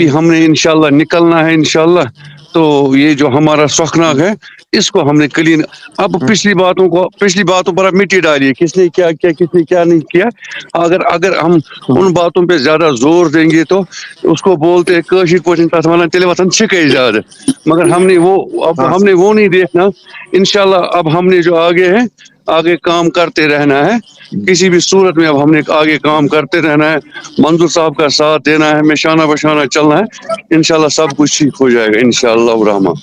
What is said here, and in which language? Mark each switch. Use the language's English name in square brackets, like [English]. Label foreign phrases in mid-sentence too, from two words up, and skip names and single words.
[Urdu] ابھی ہم نے انشاءاللہ نکلنا ہے انشاءاللہ. تو یہ جو ہمارا سوکھناگ ہے, اس کو ہم نے کلین, اب پچھلی باتوں پر اب مٹی ڈالیے, کس نے کیا کیا, کس نے کیا نہیں کیا. اگر ہم ہوں، ان باتوں پہ زیادہ زور دیں گے تو اس کو بولتے [Kashmiri] کاشر پٲٹھۍ تتھ ونان تیلہِ وتھان چھکے زیادہ. [Urdu] مگر ہم نے ہاں وہ نہیں دیکھنا. انشاءاللہ اب ہم نے جو آگے کام کرتے رہنا ہے, کسی بھی صورت میں اب ہم نے آگے کام کرتے رہنا ہے. منظور صاحب کا ساتھ دینا ہے, ہمیں شانہ بشانہ چلنا ہے. انشاءاللہ سب کچھ ٹھیک ہو جائے گا انشاءاللہ الرحمن.